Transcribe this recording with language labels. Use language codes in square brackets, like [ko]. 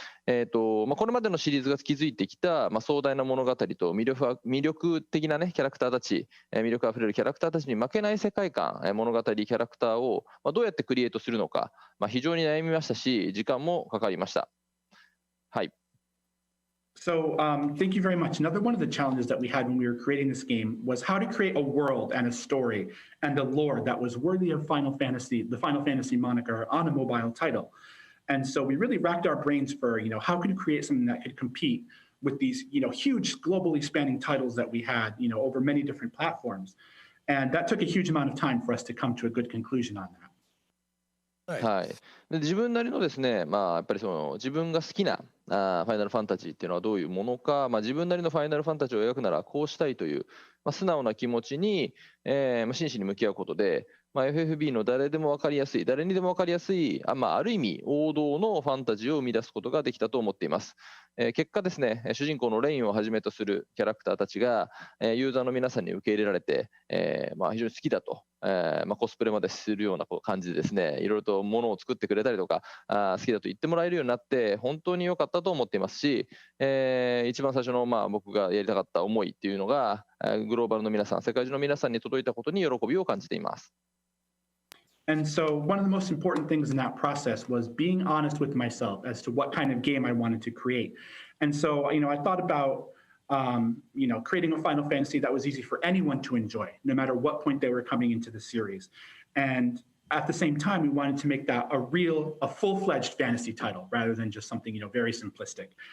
[ja] これまでのシリーズが築いてきた、壮大な物語と魅力的な、キャラクターたち、魅力あふれるキャラクターたちに負けない世界観、物語、キャラクターをどうやってクリエイトするのか、非常に悩みましたし、時間もかかりました。はい。 [en] So thank you very much. Another one of the challenges that we had when we were creating this game was how to create a world and a story and a lore that was worthy of Final Fantasy, the Final Fantasy moniker on a mobile title. And so we really racked our brains for, how could you create something that could compete with these, huge globally spanning titles that we had, over many different platforms. And that took a huge amount of time for us to come to a good conclusion on that. [ja] はい、で自分なりのですね、やっぱり自分が好きなファイナルファンタジーっていうのはどういうものか、自分なりのファイナルファンタジーを描くならこうしたいという、素直な気持ちに、真摯に向き合うことで、FFB の誰にでも分かりやすい、ある意味王道のファンタジーを生み出すことができたと思っています。結果ですね、主人公のレインをはじめとするキャラクターたちがユーザーの皆さんに受け入れられて、非常に好きだと、コスプレまでするような感じでですね、いろいろとものを作ってくれたりとか、好きだと言ってもらえるようになって本当に良かったと思っていますし、一番最初の僕がやりたかった思いっていうのがグローバルの皆さん、世界中の皆さんに届いたことに喜びを感じています。 [en] And so one of the most important things in that process was being honest with myself as to what kind of game I wanted to create. And so, I thought about, creating a Final Fantasy that was easy for anyone to enjoy, no matter what point they were coming into the series. And at the same time, we wanted to make that a full-fledged fantasy title rather than just something, very simplistic.